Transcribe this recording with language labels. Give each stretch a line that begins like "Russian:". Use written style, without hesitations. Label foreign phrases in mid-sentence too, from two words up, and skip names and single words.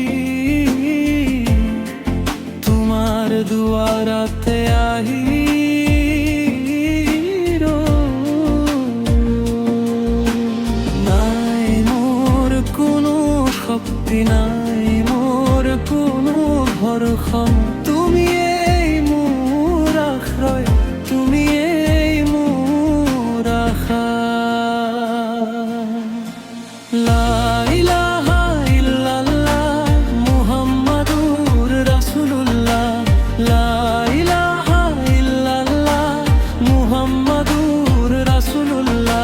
Assamese: তোমাৰ দুৱাৰতে আহি নাই মোৰ কোনো শক্তি, নাই মোৰ কোনো ভৰসা, তুমিয়েই মোৰ আশ্ৰয়, তুমিয়েই মোৰ আশা।
Arabic: لا إله إلا الله محمد رسول الله، لا إله إلا الله محمد رسول الله.